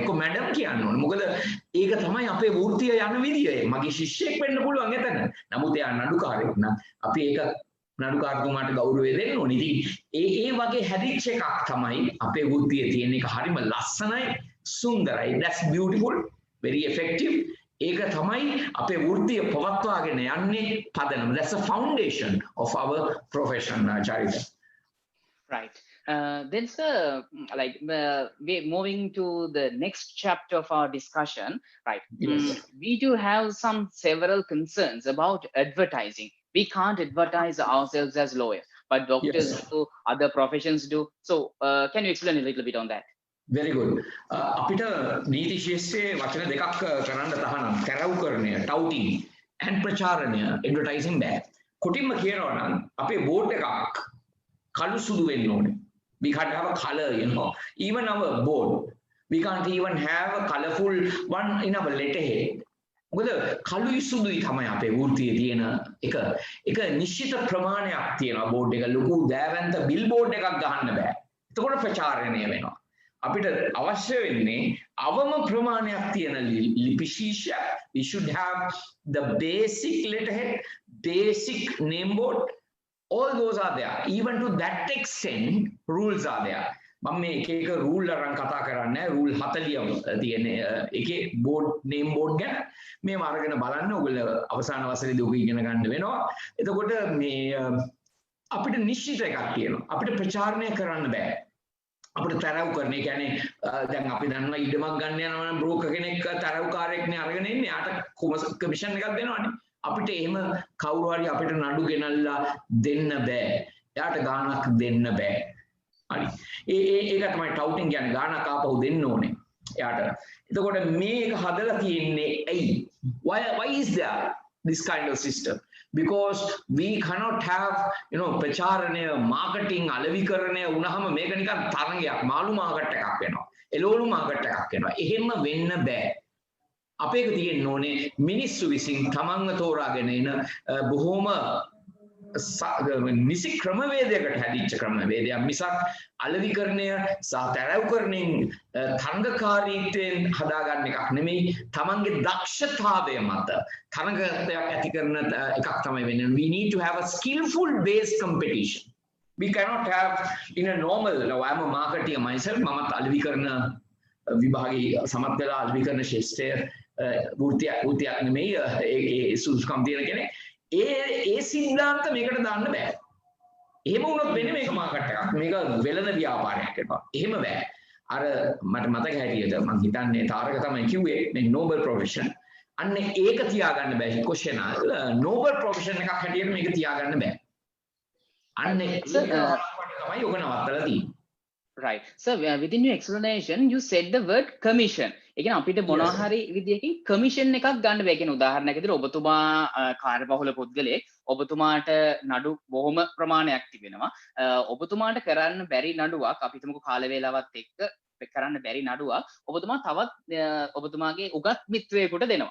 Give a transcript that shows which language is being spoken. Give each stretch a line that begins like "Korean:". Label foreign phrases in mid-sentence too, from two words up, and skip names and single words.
Sinhala: එක්ක මැඩම් කියන්න ඕනේ. මොකද ඒක තමයි අපේ වෘත්තිය යන විදිය. මගේ ශිෂ්‍යෙක් වෙන්න පුළුවන් එතන. නමුත් එයා නඩුකාරයෙක් නම් අපි ඒක නඩුකාරතුමාට ගෞරවය දෙන්න ඕනේ. ඉතින් ඒ වගේ හැදිච්ච එකක් තමයි අපේ වෘත්තියේ තියෙන එක. හරිම ලස්සනයි, සුන්දරයි.
English: That's beautiful, very effective.
Sinhala: ඒක තමයි අපේ වෘත්තිය පවත්වාගෙන යන්නේ පදනම.
English: That's the foundation of our profession, Charita. Right. Then, sir, like we're moving to the next chapter of our discussion, right? Yes. We do have several concerns about advertising. We can't advertise ourselves as lawyers, but doctors do, other professions do. So, can you explain a little bit on that? Very good.
Sinhala: අපිට නීති ශාස්ත්‍රයේ වචන දෙකක් කරන්න තහනම් කැරවුකරණය,
English: touting and
Sinhala: ප්‍රචාරණය, advertising බෑ. කොටින්ම කියනවා නම් අපේ බෝඩ් එකක් කළු සුදු වෙන්න ඕනේ.
English: We can't have a color, you know. Even our board, we can't even have a colorful one in our letterhead.
Sinhala: මොකද කළුයි සුදුයි තමයි අපේ වෘත්තියේ තියෙන එක නිශ්චිත ප්‍රමාණයක් තියෙනවා. බෝඩ් එක ලොකු දෑවැන්ත
English: bill board
Sinhala: එකක් ගහන්න බෑ. එතකොට ප්‍රචාරණය වෙනවා. අපිට අවශ්‍ය වෙන්නේ අවම ප්‍රමාණයක් තියෙන ලිපි ශීර්ෂයක්.
English: We should have the basic letterhead, basic name board. All those are there. Even to that extent, rules are there.
Sinhala: මම මේ එක රූල් අරන් කතා කරන්නේ රූල් 40 තියෙන එකේ
English: board name board
Sinhala: ගැන මේව අරගෙන බලන්න ඔයගොල්ලෝ අවසාන වසරේදී ඔක ඉගෙන ගන්න වෙනවා. එතකොට මේ අපිට නිශ්චිත එකක් තියෙනවා. අපිට ප්‍රචාරණය කරන්න බෑ. අපිට තරව් කරන ඒ කියන්නේ දැන් අපි දන්නවා ඉඩමක් ගන්න යනවා නම් බ්‍රෝකර් කෙනෙක් තරව්කාරයෙක්නේ අරගෙන ඉන්නේ. යාට කමිෂන් එකක් දෙනවනේ. අපිට එහෙම කවුරු හරි අපිට නඩු ගෙනල්ලා දෙන්න බෑ. යාට ගාණක් දෙන්න බෑ. හරි. ඒක තමයි ටවුටින් කියන්නේ ගාණක් ආපහු දෙන්න ඕනේ. යාට. එතකොට මේක හදලා තියෙන්නේ ඇයි?
English: Why is there this kind of system? Because we cannot have, you know,
Sinhala: ප්‍රචාරණය, marketing, අලෙවිකරණය වුණාම මේක නිකන් තරංගයක්, මාළු මාකට් එකක් වෙනවා. එළවලු මාකට් එකක් වෙනවා. එහෙම වෙන්න බෑ. අපේක තියෙන්න ඕනේ මිනිස්සු විසින් තමන්ව තෝරාගෙන එන බොහොම නිසි ක්‍රමවේදයකට හැදිච්ච ක්‍රමවේදයක් මිසක් අලෙවිකරණය සහ තරව්කරණයෙන් තරඟකාරීත්වයෙන් හදාගන්න එකක් නෙමෙයි. තමන්ගේ දක්ෂතාවය මත තරඟයක් ඇති කරන එකක් තමයි වෙන්නේ.
English: We need to have a skillful based competition. We cannot have in a normal, I'm a marketer myself,
Sinhala: මමත් අලෙවිකරණ විභාගයේ සමත් වෙලා අලෙවිකරණ ශිෂ්ටය වෘත්තියක් නෙමෙයි ඒ සුදුසුකම් තියෙන කෙනෙක්. ඒ සිද්ධාන්ත මේකට දාන්න බෑ. එහෙම වුණොත් වෙන්නේ මේක මාකට් එකක්. මේක වෙළඳ ව්‍යාපාරයක් වෙනවා. එහෙම බෑ. අර මට මතක හැටියට මම හිතන්නේ තාරක තමයි කිව්වේ මේ
English: noble profession.
Sinhala: අන්න ඒක තියාගන්න බෑ.
English: question noble profession
Sinhala: එකක් හැටියට මේක තියාගන්න බෑ. අන්න ඒක තමයි ඔක නවත්තලා තියෙන්නේ.
English: Right. So within your explanation, you said the word commission.
Sinhala: ඒ කියන්නේ අපිට මොනවා හරි විදියකින් commission එකක් ගන්න බෑ. කියන උදාහරණයක් විදිහට ඔබතුමා කාර්යබහුල පුද්ගලයෙක් ඔබතුමාට නඩු බොහොම ප්‍රමාණයක් තිබෙනවා. ඔබතුමාට කරන්න බැරි නඩුවක් අපි හිතමුකෝ කාල වේලාවත් එක්ක කරන්න බැරි නඩුවක් ඔබතුමා තවත් ඔබතුමාගේ උගත් මිත්‍රයෙකුට දෙනවා.